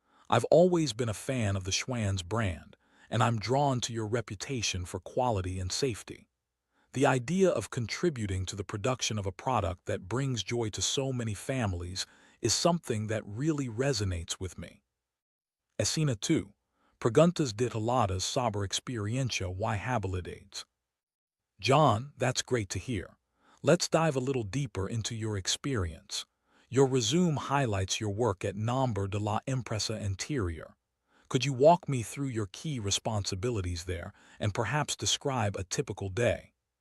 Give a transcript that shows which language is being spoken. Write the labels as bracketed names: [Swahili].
[English] I've always been a fan of the Schwann's brand, and I'm drawn to your reputation for quality and safety. The idea of contributing to the production of a product that brings joy to so many families is something that really resonates with me. [Spanish] Escena 2. Preguntas detaladas sobre experiencia y habilidades. [English] John, that's great to hear. Let's dive a little deeper into your experience. Your resume highlights your work at [Spanish] Nombre de la Empresa Interior. [English] Could you walk me through your key responsibilities there and perhaps describe a typical day?